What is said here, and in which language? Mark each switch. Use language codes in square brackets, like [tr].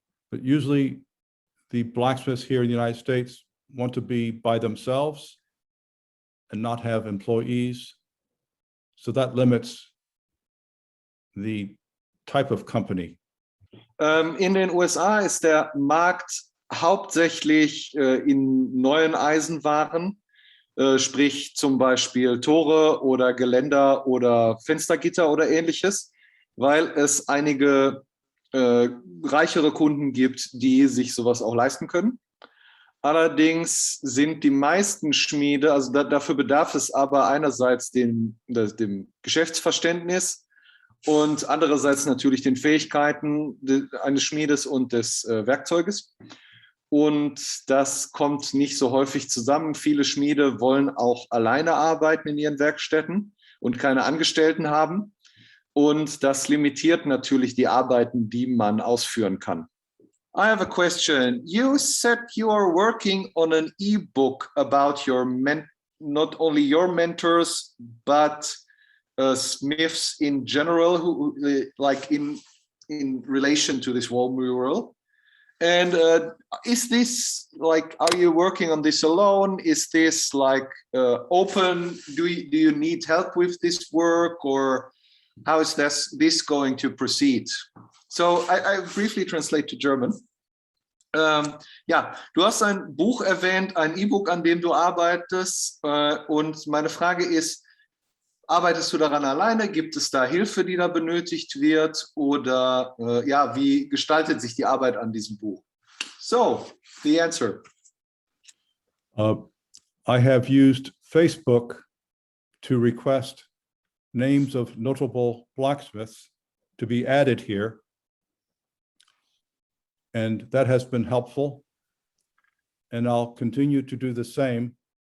[en] But usually the blacksmiths here in the United States want to be by themselves and not have employees. So that limits the type of company. [de] In den USA ist der Markt hauptsächlich in neuen Eisenwaren, sprich zum Beispiel Tore oder Geländer oder Fenstergitter oder ähnliches, weil es einige reichere Kunden gibt, die sich sowas auch leisten können. Allerdings sind die meisten Schmiede, also dafür bedarf es aber einerseits dem Geschäftsverständnis und andererseits natürlich den Fähigkeiten eines Schmiedes und des Werkzeuges. Und das kommt nicht so häufig zusammen. Viele Schmiede wollen auch alleine arbeiten in ihren Werkstätten und keine Angestellten haben. Und das limitiert natürlich die Arbeiten, die man ausführen kann. [en] I have a question. You said you are working on an e-book about your not only your mentors, but smiths in general, who like in relation to this wall mural. And is this like, are you working on this alone? Is this like open? Do you need help with this work, or how is this going to proceed? So I briefly translate to German. [de] Ja, du hast ein Buch erwähnt, ein E-Book, an dem du arbeitest. Und meine Frage ist, arbeitest du daran alleine? Gibt es da Hilfe, die da benötigt wird? Oder ja, wie gestaltet sich die Arbeit an diesem Buch? [en] So, the answer. I have used Facebook to request names of notable blacksmiths to be added here. And that has been helpful. And I'll continue to do the same.